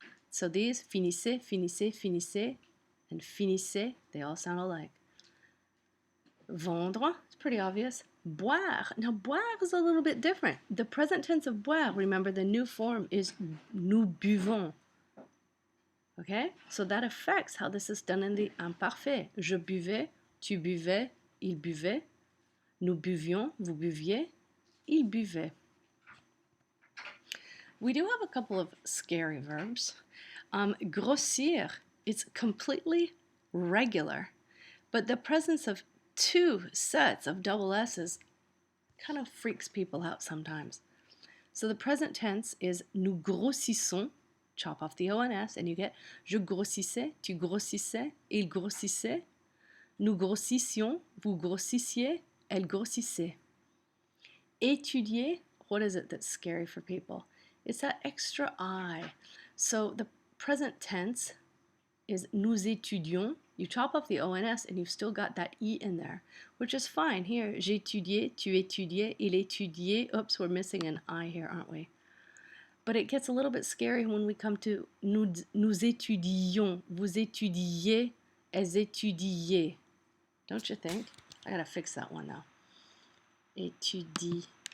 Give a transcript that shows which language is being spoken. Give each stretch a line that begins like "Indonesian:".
English: So these finissez, finissez, finissez, and finissez, they all sound alike. Vendre, it's pretty obvious. Boire. Now, boire is a little bit different. The present tense of boire, remember, the new form is
French: nous buvons.
English: Okay? So that affects how this is done in the imparfait.
French: Je buvais, tu buvais, il buvait. Nous buvions, vous buviez, il buvait.
English: We do have a couple of scary verbs. Grossir, it's completely regular, but the presence of two sets of double S's kind of freaks people out sometimes. So the present tense is
French: nous grossissons,
English: chop off the ONS, and you get
French: je grossissais, tu grossissais, il grossissait, nous grossissions, vous grossissiez, elle grossissait.
English: Étudier, what is it that's scary for people? It's that extra I. So the present tense is
French: nous étudions.
English: You chop off the ONS and you've still got that E in there, which is fine.
French: Here, j'étudiais, tu étudiais, il étudiait.
English: Oops, we're missing an I here, aren't we? But it gets a little bit scary when we come to
French: nous étudions, vous étudiez, elles étudiaient.
English: Don't you think? I gotta fix that one now. Étudier.